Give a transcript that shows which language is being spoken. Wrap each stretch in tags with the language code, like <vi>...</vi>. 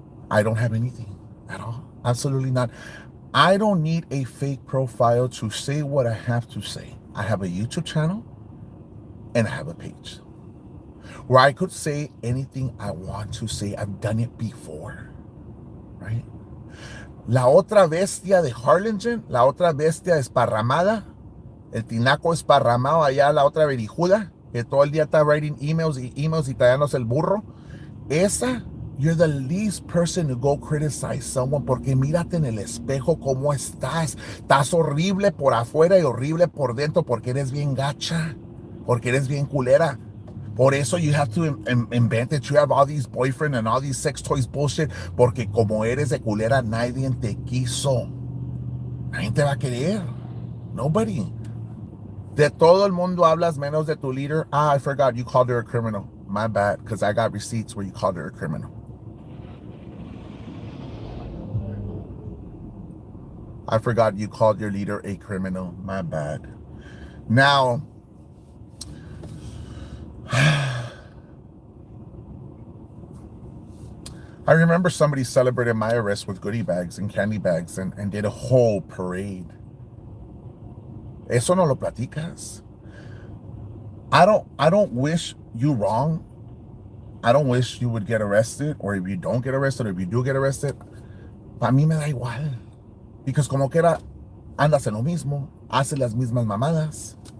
<en>I don't have anything at all. Absolutely not. I don't need a fake profile to say what I have to say. I have a YouTube channel and I have a page where I could say anything I want to say. I've done it before, right?</en> <es>La otra bestia de Harlingen, la otra bestia esparramada, el tinaco esparramado allá, la otra verijuda, que todo el día está</es> <en>writing emails</en> <es>y tallándose el burro.</es> <en>Esa, you're the least person to go criticize someone,</en> <es>porque mírate en el espejo cómo estás. Estás horrible por afuera y horrible por dentro, porque eres bien gacha, porque eres bien culera. Por eso</es> <en>you have to invent it. You have all these boyfriend and all these sex toys bullshit,</en> <es>porque como eres de culera, nadie te quiso. Nadie te va a querer.</es> <en>Nobody.</en> <es>De todo el mundo hablas menos de tu líder.</es> <en>Ah, I forgot, you called her a criminal. My bad, because I got receipts where you called her a criminal. I forgot you called your leader a criminal. My bad. Now, I remember somebody celebrated my arrest with goodie bags and candy bags and did a whole parade.</en> <es>Eso no lo platicas.</es> <en>I don't wish you wrong. I don't wish you would get arrested, or if you don't get arrested, or if you do get arrested.</en> <es>Para mí me da igual. Because como quiera, andas en lo mismo, haces las mismas mamadas.</es>